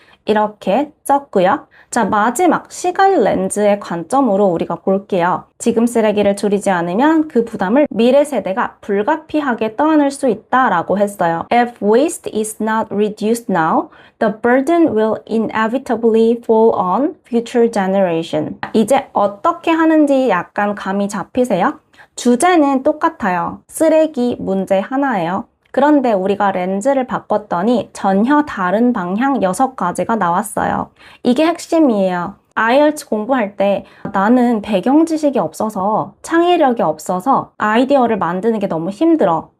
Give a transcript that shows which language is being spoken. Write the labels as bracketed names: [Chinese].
[Korean] 이렇게 썼고요. 자, 마지막 시간 렌즈의 관점으로 우리가 볼게요. 지금 쓰레기를 줄이지 않으면 그 부담을 미래 세대가 불가피하게 떠안을 수 있다라고 했어요. [English] If waste is not reduced now, the burden will inevitably fall on future generation. [Korean] 이제 어떻게 하는지 약간 감이 잡히세요? 주제는 똑같아요. 쓰레기 문제 하나예요. 그런데 우리가 렌즈를 바꿨더니 전혀 다른 방향 6가지가 나왔어요. 이게 핵심이에요. IELTS 공부할 때 나는 배경 지식이 없어서 창의력이 없어서 아이디어를 만드는 게 너무 힘들어.